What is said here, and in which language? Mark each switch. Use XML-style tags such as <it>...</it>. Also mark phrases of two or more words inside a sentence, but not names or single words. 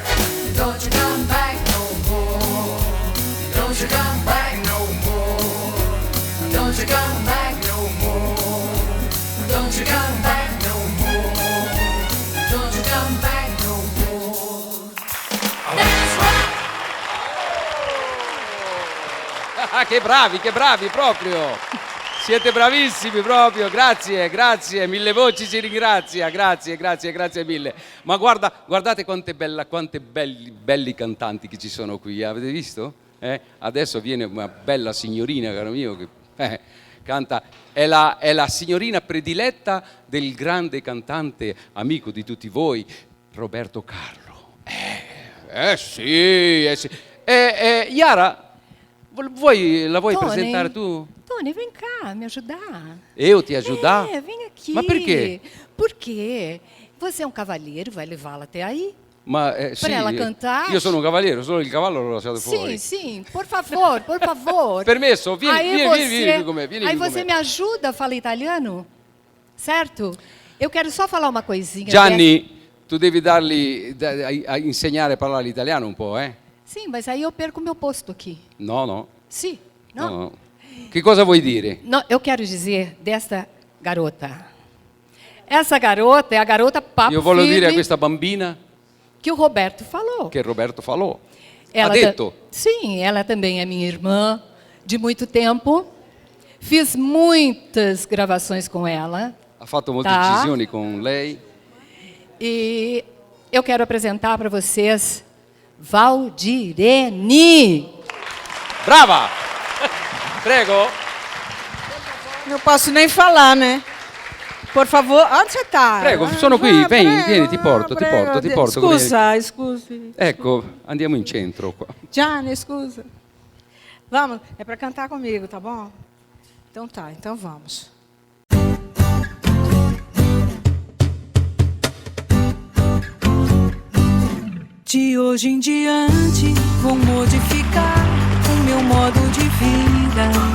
<en>Don't you come back no more. Don't you come back no more. Don't you come back no more. Don't you come back no more. Don't you come back no more. That's right.</en> <it>Che bravi proprio! Siete bravissimi proprio, grazie, Mille Voci ci ringrazia, grazie mille. Ma guardate quante belli cantanti che ci sono qui, avete visto? Adesso viene una bella signorina, caro mio, che canta, è la signorina prediletta del grande cantante, amico di tutti voi, Roberto Carlo. Sì. Yara, la vuoi Tony. presentare tu? Tony,</it> <pt>vem cá me ajudar. Eu te ajudar? Vem aqui. Mas por quê? Porque você é um cavalheiro, vai levá-la até aí.</pt> <it>Ma sì,</it> <pt>ela cantar?</pt> <it>io sono un cavaliere, solo il cavallo l'ho lasciato fuori.</it> <pt>Sim, por favor.</pt> <it>Permesso, vieni con me.</it> <pt>Aí você me ajuda a falar italiano?</pt> <it>Certo?</it> <pt>Eu quero só falar uma coisinha.</pt> <it>Gianni, tu devi a insegnare a parlare l'italiano un po',</it> <pt>Sim, mas aí eu perco meu posto aqui.</pt> <it>No.</it> <pt>Sim, não?</pt> <it>No. Che cosa vuoi dire?</it> <pt>Não, eu quero dizer desta garota. Essa garota é a garota papo</pt> <it>Io voglio dire a</it> <pt>firme</pt> <it>questa bambina</it> <pt>que o Roberto falou.</pt> <it>che Roberto falò.</it> <pt>Ela</pt> <it>Ha detto.</it> <pt>Sim, ela também é minha irmã de muito tempo. Fiz muitas gravações com ela.</pt> <it>Ha fatto molte</it> <pt>Tá.</pt> <it>incisioni con lei.</it> <pt>E eu quero apresentar para vocês Valdirene.</pt> <it>Brava! Prego.</it> <pt>Não posso nem falar, né? Por favor, onde você está?</pt> <it>Prego, sono qui, vieni, ti porto. Scusi. Ecco, andiamo in centro qua. Gianni, scusa.</it> <pt>Vamos, é para cantar comigo, tá bom? Então tá, então vamos. De hoje em diante vou modificar o meu modo de vida.</pt>